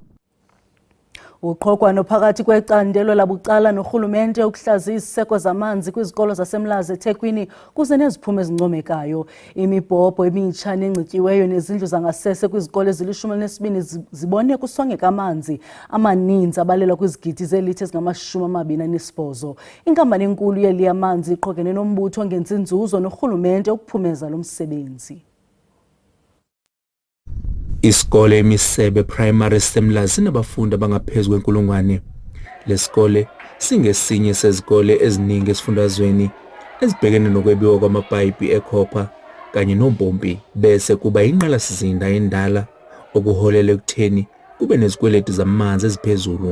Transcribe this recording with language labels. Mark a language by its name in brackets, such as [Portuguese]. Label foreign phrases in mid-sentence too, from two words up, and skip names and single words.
[Xhosa] Uqhokwano phakathi kwecandelo labucala norhulumente ukuhlaziya isiseko zamanzi kwizikolo zaseMlazi eThekwini kuze neziphumo ezincomekayo. Imibhobho emitsha nengcityiweyo nezindlu zangasese kwizikolo ezili-12 zibone kusongeka amanzi amaninzi abalelwa kwizigidi zeelitha ezingama-28. Inkampani enkulu yeli yamanzi iqhokene nombutho ongenzi nzuzo norhulumente ukuphumeza lo msebenzi. [Zulu] Isikole emisebe primary seMlazi sinabafundi abangaphezu kwenkulungwane. Lesikole singesinye sezikole eziningi esifundazweni ezibhekene nokwebiwa kwamapayipi ekhopha kanye nombompi bese kuba inqalasizinda endala okuholela ekutheni kube nezikweletu zamanzi eziphezulu.